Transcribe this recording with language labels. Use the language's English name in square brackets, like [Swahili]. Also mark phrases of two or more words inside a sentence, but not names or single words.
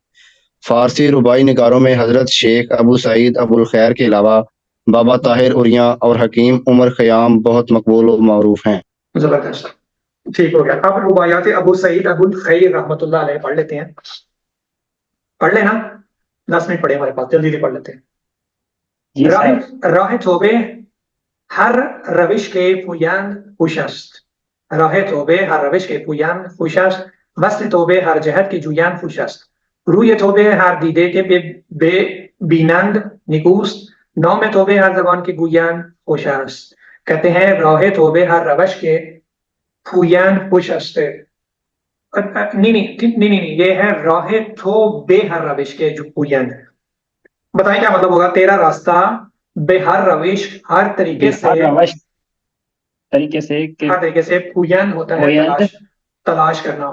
[Urdu] فارسی ربائی نگاروں میں حضرت شیخ ابو سعید ابو الخیر کے علاوہ بابا طاہر اریاں اور حکیم عمر خیام بہت مقبول و معروف ہیں. زبردست، ٹھیک ہو گیا. اب رباعیات ابو سعید ابو الخیر رحمۃ اللہ علیہ پڑھ لیتے ہیں. پڑھ لیں نا، 10 منٹ پڑھے ہمارے پاس، جلدی سے پڑھ لیتے ہیں. [Persian] راہ توبے ہر روش کے پویان خوش است. راہ توبے ہر روش کے پویان خوش است. وصل توبے ہر جہت کے جویان خوش است. روی توبے ہر دیدے کے بے بینند نکوست. نام توبے ہر زبان کے گویان خوش است. [Urdu] کہتے ہیں [Persian] راہ توبے ہر روش کے پویان خوش است. [Urdu] نہیں، یہ ہے [Persian] راہ توبے ہر روش کے پویان. [Urdu] بتائیں کیا مطلب ہوگا؟ تیرا راستہ بے ہر روش، ہر طریقے سے پویان ہوتا ہے تلاش کرنا.